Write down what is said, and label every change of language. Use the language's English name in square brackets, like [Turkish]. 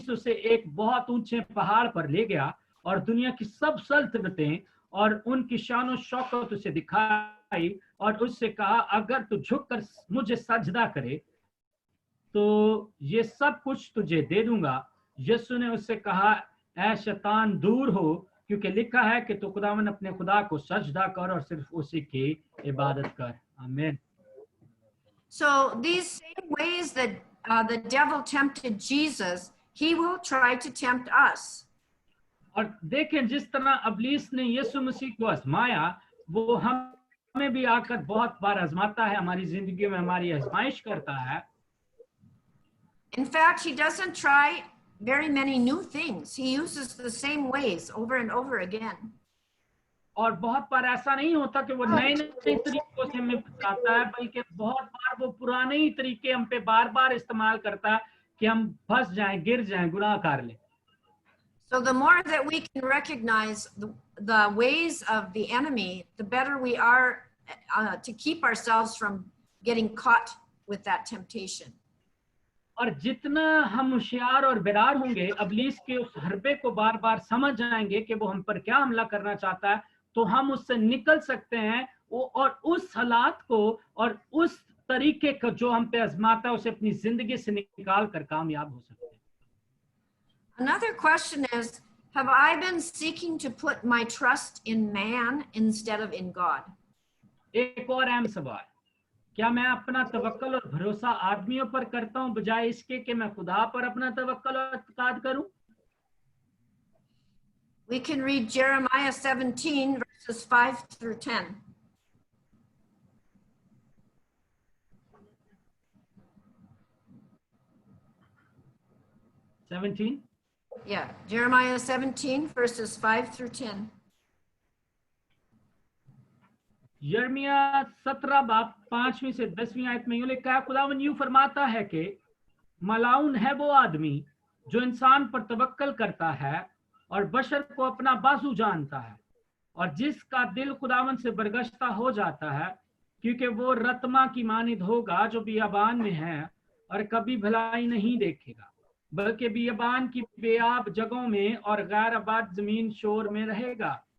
[Hindi] उसे एक बहुत ऊंचे पहाड़ पर ले गया और दुनिया की सब सल्तनतें और उनकी शान शौकत उसे दिखाई और उससे कहा, अगर तू झुककर मुझे सजदा करे तो ये सब कुछ तुझे दे दूंगा। यीशु ने उससे कहा, ऐ शैतान दूर हो, क्योंकि लिखा है कि तू खुदावन अपने खुदा को सजदा कर और सिर्फ उसी की इबादत कर। आमीन। [English] So these same ways that the devil tempted Jesus, he will try to tempt us. [Hindi] और देखें जिस तरह इब्लीस ने यीशु मसीह को आजमाया, वो हमें भी आकर बहुत बार आजमाता है, हमारी जिंदगी में हमारी आजमाइश करता है। [English] In fact, he doesn't try very many new things. He uses the same ways over and over again. [Hindi] और बहुत बार ऐसा नहीं होता कि वो नए नए तरीकों से हमें फंसाता है, बल्कि बहुत बार वो पुराने ही तरीके हम पे बार बार इस्तेमाल करता है कि हम फंस जाएं, गिर जाएं, गुनाह कर लें। [English] So the more that we can recognize the ways of the enemy, the better we are to keep ourselves from getting caught with that temptation. [Hindi] और जितना हम होशियार और बेदार होंगे, इब्लीस के उस हरबे को बार बार समझ जाएंगे कि वो हम पर क्या हमला करना चाहता है, तो हम उससे निकल सकते हैं और उस हालात को और उस तरीके को जो हम पे आजमाता है उसे अपनी जिंदगी से निकाल कर कामयाब हो सकते हैं। [English] Another question is, have I been seeking to put my trust in man instead of in God? [Hindi] एक और अहम सवाल, क्या मैं अपना तवक्कल और भरोसा आदमियों पर करता हूं बजाय इसके कि मैं खुदा पर अपना तवक्कल और इत्मीनान करूं? [English] We can read Jeremiah 17 verses 5 through 10. Yeah, Jeremiah 17 verses 5 through 10. [Hindi] यिर्मयाह 17 बाब 5वीं से 10वीं आयत में यूं लिखा है, खुदावन यूं फरमाता है कि मलाउन है वो आदमी जो इंसान पर तवक्कल करता है और बशर को अपना बाजू जानता है, और जिसका दिल खुदावन से बरगश्ता हो जाता है, क्योंकि वो रतमा की मानिद होगा जो बियाबान में है और कभी भलाई नहीं देखेगा, बल्कि बियाबान की बेआब जगहों में और गैर आबाद जमीन शोर में रहेगा।